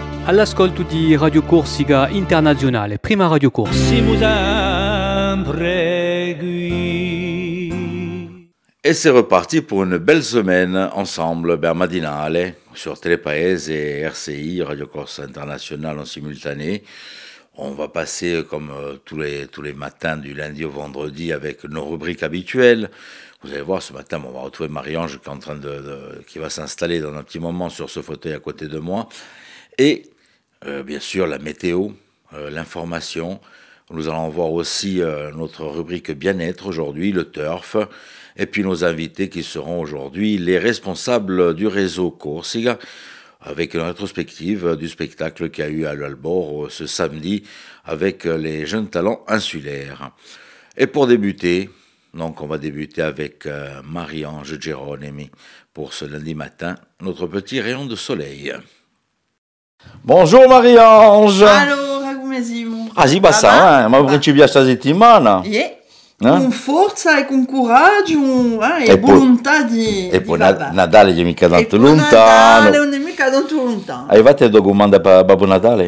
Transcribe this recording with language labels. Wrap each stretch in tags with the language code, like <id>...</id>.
<it>All'ascolto di Radio Corsica Internazionale, prima Radio Corsica. Siamo sempre qui.</it> <fr>Et c'est reparti pour une belle semaine ensemble, Matinale, sur Télépaese et RCI, Radio Corsica Internationale en simultané. On va passer comme tous les matins du lundi au vendredi avec nos rubriques habituelles. Vous allez voir, ce matin, on va retrouver Marie-Ange qui va s'installer dans un petit moment sur ce fauteuil à côté de moi. Et bien sûr la météo, l'information. Nous allons voir aussi notre rubrique bien-être aujourd'hui, le turf, et puis nos invités qui seront aujourd'hui les responsables du réseau Corsica, avec une rétrospective du spectacle qu'il y a eu à l'Albor ce samedi avec les jeunes talents insulaires. Et pour débuter, donc on va débuter avec Marie-Ange Geronimi pour ce lundi matin, notre petit rayon de soleil. Bonjour Marie-Ange.</fr> <it>Allora, come siamo? Ah sì, basta, ma principia questa settimana. Con forza e con coraggio e volontà di E poi vabbè. Natale che mica tanto Natale lontano. non è mica tanto lontano. Hai fatto il documento per Babbo Natale?</it>